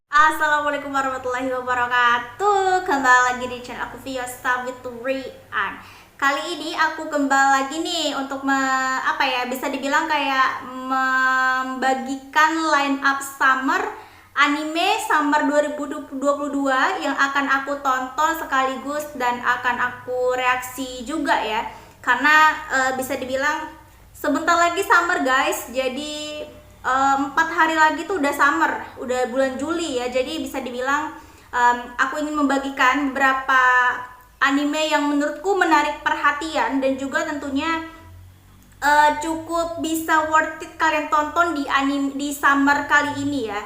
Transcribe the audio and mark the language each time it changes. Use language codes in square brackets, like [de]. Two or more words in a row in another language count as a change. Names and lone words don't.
[ar] Assalamualaikum warahmatullahi wabarakatuh. [id] Kembali lagi di channel aku Fiyosta with Rian. Kali ini aku kembali lagi nih untuk bisa dibilang kayak membagikan [en] line up summer anime summer [id] 2022 yang akan aku tonton sekaligus dan akan aku reaksi juga ya. Karena bisa dibilang sebentar lagi [en] summer guys. [id] Jadi 4 hari lagi tuh udah summer, udah bulan Juli ya. Jadi bisa dibilang aku ingin membagikan beberapa anime yang menurutku menarik perhatian dan juga tentunya cukup bisa [en] worth it [id] kalian tonton di summer kali ini ya.